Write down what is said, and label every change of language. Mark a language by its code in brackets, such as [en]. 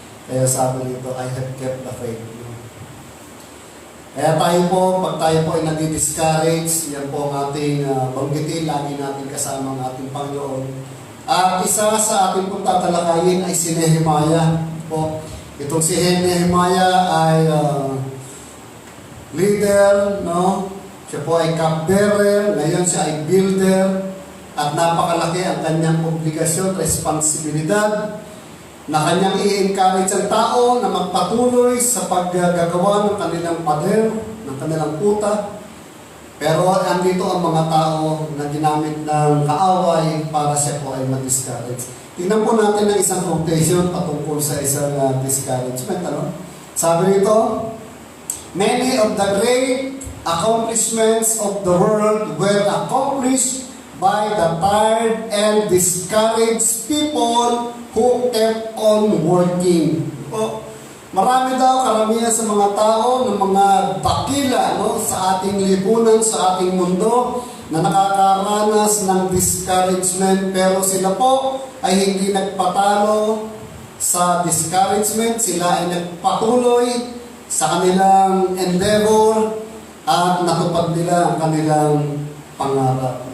[tl] Kaya sabi nito, [en] I have kept the faith. No? [tl] Kaya tayo po, pag tayo po ay nadi-discourage, yan po ang ating banggitin, lagi natin kasama ang ating Panginoon. At isa sa ating pong tatalakayin ay si Nehemiah. Po. Itong si Nehemiah ay leader, no? Siya po ay cupbearer, ngayon siya ay builder, at napakalaki ang kanyang obligasyon, responsibilidad, na kanyang i-encourage ang tao na magpatuloy sa paggagawa ng kanilang pader, ng kanilang puta. Pero andito ang mga tao na ginamit ng kaaway para siya po ay ma-discourage. Tingnan po natin ang isang quotation patungkol sa isang discouragement. Sabi nito, [en] many of the great accomplishments of the world were accomplished by the tired and discouraged people who kept on working. [tl] Marami daw karamihan sa mga tao ng mga dakila, no, sa ating lipunan, sa ating mundo na nakakaranas ng discouragement, pero sila po ay hindi nagpatalo sa discouragement, sila ay nagpatuloy sa kanilang endeavor at natupad nila ang kanilang pangarap.